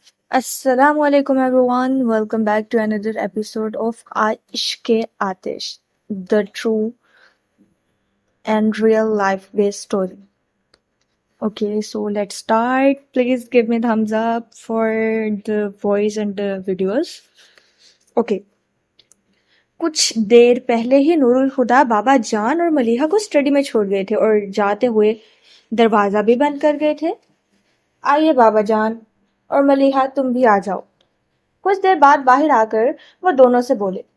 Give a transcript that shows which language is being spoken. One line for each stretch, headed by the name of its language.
Urdu: السلام علیکم
English: everyone. Welcome back to another episode of Ishq Aatish, the true and real life based story. Okay, so let's start. Please give me thumbs up for the voice and the videos. Okay.
Urdu: کچھ دیر پہلے ہی نور الہدا بابا جان اور ملیحہ کو study میں چھوڑ گئے تھے اور جاتے ہوئے دروازہ بھی بند کر گئے تھے. آئیے بابا جان اور ملیحہ تم بھی آ جاؤ. کچھ دیر بعد باہر آ کر وہ دونوں سے بولے.